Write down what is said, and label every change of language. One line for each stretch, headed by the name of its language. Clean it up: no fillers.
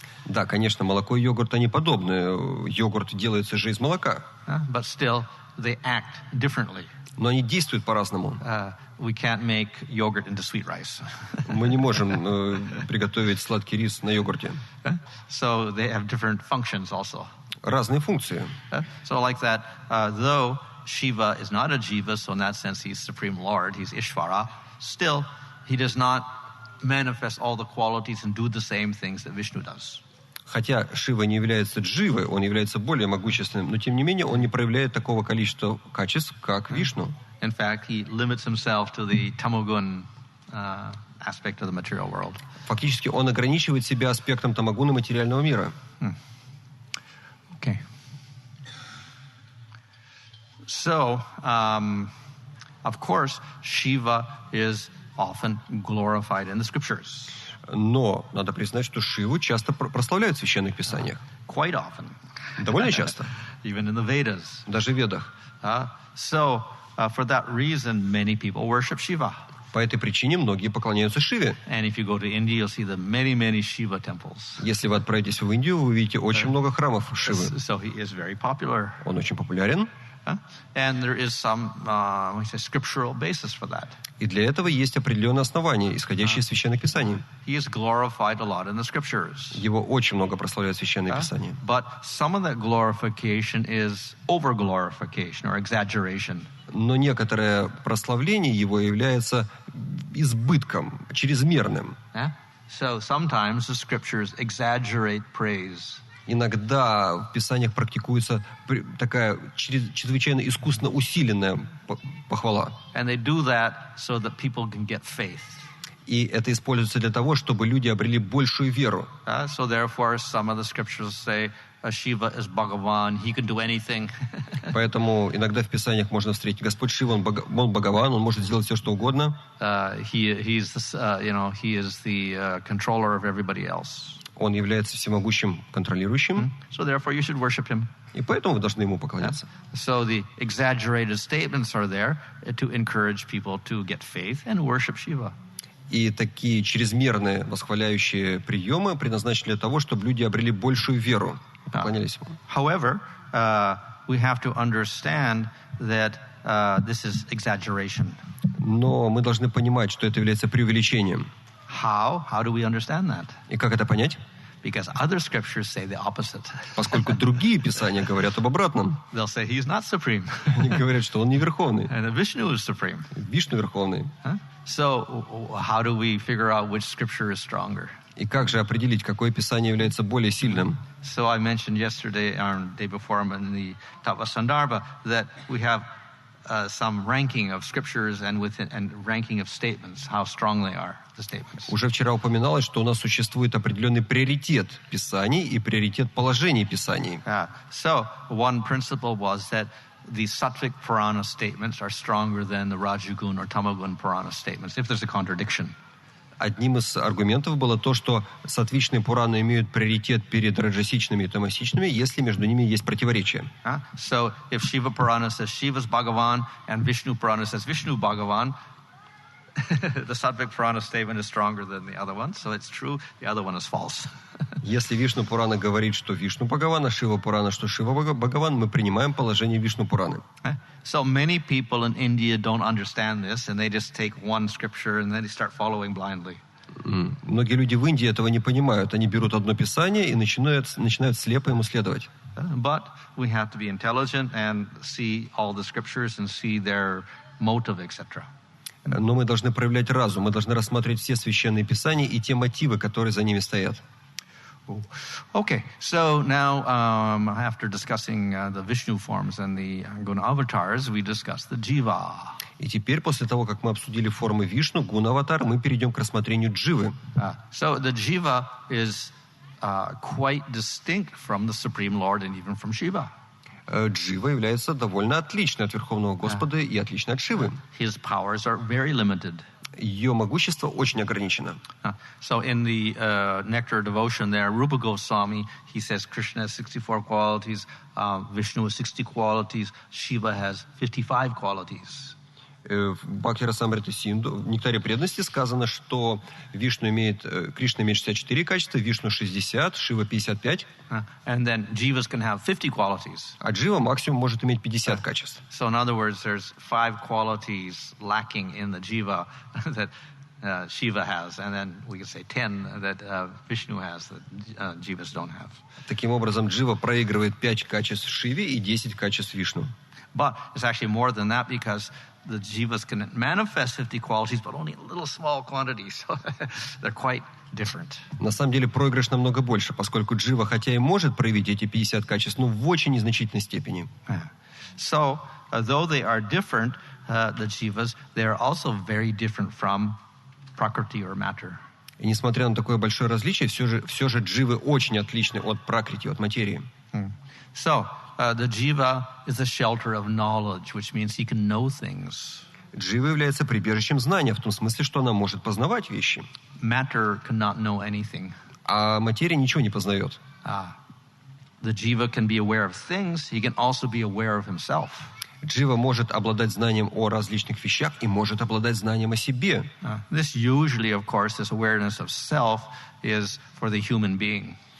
Russian: Да, конечно, молоко и йогурт, они подобны. Йогурт делается же из молока.
English: But still, they act differently.
Russian: Но они действуют по-разному.
English: We can't make yogurt into sweet rice.
Russian: Мы не можем приготовить сладкий рис на йогурте.
English: So they have different functions also.
Russian: Разные функции.
English: So like that, though Shiva is not a jiva, so in that sense he's Supreme Lord, he's Ishvara, still he does not manifest all the qualities and do the same things that Vishnu does.
Russian: Хотя Шива не является дживой, он является более могущественным, но тем не менее он не проявляет такого количества качеств, как Вишну.
English: In fact, he limits himself to the tamagun aspect of the material world.
Russian: Фактически он ограничивает себя аспектом тамагуны материального мира.
English: Okay. So, of course, Shiva is often glorified in the scriptures.
Russian: Но надо признать, что Шиву часто прославляют в священных писаниях.
English: Quite often.
Russian: Довольно часто.
English: Even in the Vedas.
Russian: Даже в Ведах.
English: So, for that reason, many people worship Shiva.
Russian: По этой причине многие поклоняются Шиве.
English: And if you go to India, you'll see the many Shiva temples.
Russian: Если вы отправитесь в Индию, вы увидите очень много храмов Шивы.
English: So he is very popular.
Russian: Он очень популярен.
English: And there is some, we say, scriptural basis for that.
Russian: И для этого есть определенные основания, исходящие из священных писаний.
English: He is glorified a lot in the scriptures.
Russian: Его очень много прославляют священные писания.
English: But some of that glorification is over-glorification or exaggeration.
Russian: Но некоторое прославление его является избытком, чрезмерным.
English: So sometimes the scriptures exaggerate praise.
Russian: Иногда в писаниях практикуется такая чрезвычайно искусственно усиленная похвала.
English: And they do that so that people can get faith.
Russian: И это используется для того, чтобы люди обрели большую веру.
English: So therefore, some of the scriptures say Shiva is Bhagavan, he can do anything.
Russian: Поэтому иногда в писаниях можно встретить Господь Шива, он Бхагаван, он может сделать все, что угодно.
English: He is the controller of everybody else.
Russian: Он является всемогущим контролирующим.
English: So therefore, you should worship him.
Russian: И поэтому вы должны ему поклоняться.
English: So the exaggerated statements are there to encourage people to get faith and worship Shiva.
Russian: И такие чрезмерные восхваляющие приемы предназначены для того, чтобы люди обрели большую веру и поклонялись ему.
English: However, we have to understand that this is exaggeration.
Russian: Но мы должны понимать, что это является преувеличением.
English: How do we understand that?
Russian: И как это понять?
English: Because other scriptures say the opposite.
Russian: Поскольку другие писания говорят об обратном.
English: They'll say he's not supreme.
Russian: Они говорят, что он не верховный.
English: And Vishnu is supreme.
Russian: Вишну верховный.
English: So how do we figure out which scripture is stronger?
Russian: И как же определить, какое писание является более сильным?
English: So I mentioned yesterday or the day before in the Tаттva Sandarbha that we have some ranking of scriptures and ranking of statements, how strong they are, the statements.
Russian: Уже вчера упоминалось, что у нас существует определенный приоритет писаний и приоритет положений писаний.
English: So one principle was that the Sattvic Purana statements are stronger than the Rajagun or Tamagun Purana statements, if there's a contradiction.
Russian: Одним из аргументов было то, что сатвичные Пураны имеют приоритет перед раджасичными и тамасичными, если между ними есть противоречия.
English: So if Shiva Purana says Shiva's Bhagavan and Vishnu Purana says Vishnu Bhagavan, the Sattvic Purana statement is stronger than the other one, so it's true, the other one is false.
Russian: Если Вишну Пурана говорит, что Вишну Бхагаван, а Шива Пурана, что Шива Бхагаван, мы принимаем положение Вишну Пураны.
English: So many people in India don't understand this, and they just take one scripture and then they start following blindly.
Russian: Многие люди в Индии этого не понимают. Они берут одно писание и начинают слепо ему следовать.
English: But we have to be intelligent and see all the scriptures and see their motive, etc.
Russian: Но мы должны проявлять разум, мы должны рассматривать все священные писания и те мотивы, которые за ними стоят.
English: Okay, so now after discussing the Vishnu forms and the Guna avatars, we discuss the Jiva.
Russian: И теперь, после того, как мы обсудили формы Вишну, Гуна-аватар, мы перейдем к рассмотрению Дживы.
English: So the Jiva is quite distinct from the Supreme Lord and even from Shiva.
Russian: Джива является довольно отличной от Верховного Господа и отличной от Шивы.
English: His powers are very limited.
Russian: Ее могущество очень ограничено.
English: So in the Nectar Devotion there, Rupa Goswami, he says Krishna has 64 qualities, Vishnu has 60 qualities, Shiva has 55 qualities.
Russian: В Бхакти Расамрита Синду, в Нектаре преданности сказано, что Кришна имеет 64 качества, Вишну 60, Шива 55.
English: And then Jivas can have 50 qualities.
Russian: А Джива максимум может иметь 50 качеств.
English: So in other words, there's 5 qualities lacking in the Jiva that Shiva has, and then we could say 10 that Vishnu has that Jivas don't have.
Russian: Таким образом, Джива проигрывает 5 качеств Шиве и 10 качеств Вишну.
English: But it's actually more than that because the Jivas can manifest 50 qualities, but only in little small quantities. So they're quite different.
Russian: На самом деле проигрыш намного больше, поскольку Джива, хотя и может проявить эти 50 качеств, но в очень незначительной степени.
English: So, though they are different, the Jivas, they are also very different from Prakriti or matter.
Russian: И несмотря на такое большое различие, все же Дживы очень отличны от Пракрити, от материи.
English: So, the Jiva is a shelter of knowledge, which means he can know things.
Russian: Джива является прибежищем знания, в том смысле, что она может познавать вещи.
English: Matter cannot know anything.
Russian: А материя ничего не познает.
English: The Jiva can be aware of things, he can also be aware of himself.
Russian: Джива может обладать знанием о различных вещах и может обладать знанием о себе.
English: This usually, of course, this awareness of self is for the human being.